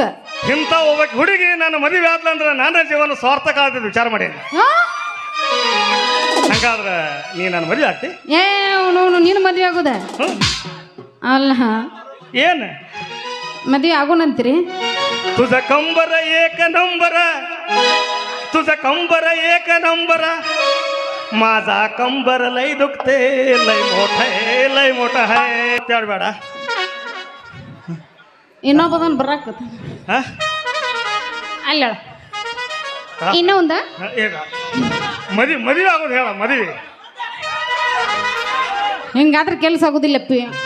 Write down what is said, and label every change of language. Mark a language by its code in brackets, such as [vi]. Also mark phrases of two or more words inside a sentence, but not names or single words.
[kn] ಇಂಥ ಒಬ್ಬ ಹುಡುಗಿ ನನ್ನ ಮದುವೆ ಆದ್ಲಂದ್ರ ನನ್ನ ಜೀವನ ಸಾರ್ಥಕ ಆದ ವಿಚಾರ ಮಾಡಿ. ಹಂಗಾದ್ರ ನೀ ನನ್ನ ಮದುವೆ ಆಗ್ತಿ? ಏ ಅವನು ನೀನು ಮದ್ವೆ ಆಗುದ ಅಲ್ಲ? ಏನ್ ಮದ್ವೆ ಆಗೋಣಂತೀರಿ? [mr] तुझा कंबर एक नंबर, तुझा कंबर एक नंबर, माझा कंबर लय दुखते, लय मोठा है ಬೇಡ. [kn] ಇನ್ನೊಬ್ಬದನ್ ಬರಾಕತ್ತ ಅಲ್ಲ ಇನ್ನೊಂದ ಮದುವೆ ಆಗೋದು ಹೇಳ. ಮದುವೆ ಹಿಂಗಾದ್ರೆ ಕೆಲಸ ಆಗುದಿಲ್ಲಪ್ಪಿ.